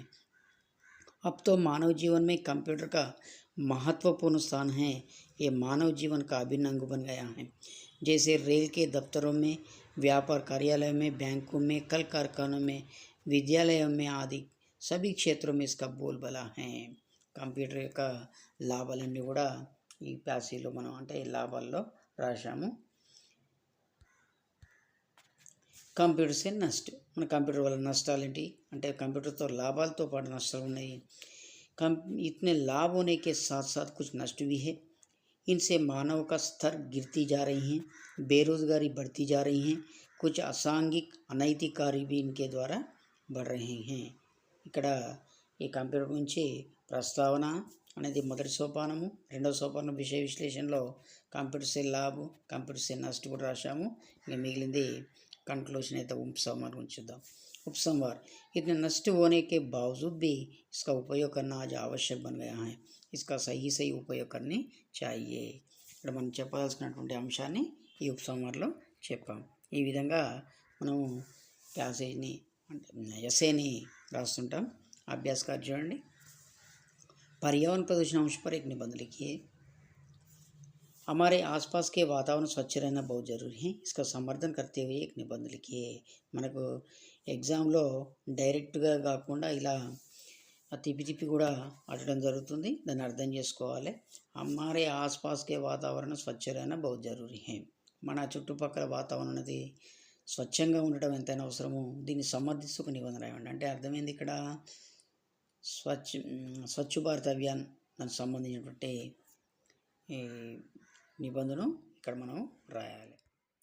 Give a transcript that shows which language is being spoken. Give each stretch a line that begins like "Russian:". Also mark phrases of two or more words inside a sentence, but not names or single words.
Hindi: अब तो मानव जीवन में कंप्यूटर का महत्वपूर्ण स्थान है. ये मानव जीवन का अभिन्न अंग बन गया है. जैसे रेल के दफ्तरों में, व्यापार कार्यालयों में, बैंकों में, कल कारखानों में, विद्यालयों में आदि सभी क्षेत्रों में इसका बोलबाला है.
Telugu: కంప్యూటర్ యొక్క లాభాలన్నీ కూడా ఈ ప్యాసేజ్లో మనం అంటే లాభాల్లో రాశాము.
Hindi: कंप्यूटर से नष्ट,
Telugu: మన కంప్యూటర్ వల్ల నష్టాలు ఏంటి అంటే కంప్యూటర్తో లాభాలతో పాటు నష్టాలు ఉన్నాయి.
Hindi: इतने लाभ होने के साथ साथ कुछ नष्ट भी है. इनसे मानव का स्तर गिरती जा रही हैं, बेरोजगारी बढ़ती जा रही हैं, कुछ असांघिक अनैतिक कार्य भी इनके द्वारा बढ़ रहे हैं.
Telugu: ఇక్కడ ఈ కంప్యూటర్ గురించి ప్రస్తావన అనేది మొదటి సోపానము. రెండవ సోపానం విషయ విశ్లేషణలో
Hindi: कंप्यूटर से लाभ, कंप्यूटर से नष्ट
Telugu: కూడా రాశాము. ఇంకా మిగిలింది कंक्लूजन అయితే उपसंहार గురించి చూద్దాం.
Hindi: उपसंहार, इतने नष्ट होने के बावजूद भी इसका उपयोग करना आज आवश्यक बन गया है. इसका सही उपयोग करनी चाहिए.
Telugu: ఇక్కడ మనం చెప్పాల్సినటువంటి అంశాన్ని ఈ ఉపసంహారంలో చెప్పాం. ఈ విధంగా మనము ప్యాసేజ్ని అంటే ఎస్ఏని రాస్తుంటాం.
Hindi: अभ्यास कार्य చూడండి. पर्यावरण प्रदूषण अंश पर एक निबंध लिखिए. हमारे आसपास के वातावरण स्वच्छ रहना बहुत ज़रूरी है. इसका समर्थन करते हुए एक निबंध लिखिए.
Telugu: మనకు ఎగ్జామ్లో డైరెక్ట్గా కాకుండా ఇలా తిప్పి కూడా అడగడం జరుగుతుంది. దాన్ని అర్థం చేసుకోవాలి.
Hindi: हमारे आसपास के वातावरण स्वच्छ रहना बहुत ज़रूरी है.
Telugu: మన చుట్టుపక్కల వాతావరణం అనేది స్వచ్ఛంగా ఉండటం ఎంతైనా అవసరము. దీన్ని సమర్థిస్తూ ఒక నిబంధన రాయండి. అంటే అర్థమైంది ఇక్కడ స్వచ్ఛ భారత్ అభియాన్ దానికి సంబంధించినటువంటి ఈ నిబంధన ఇక్కడ మనం రాయాలి.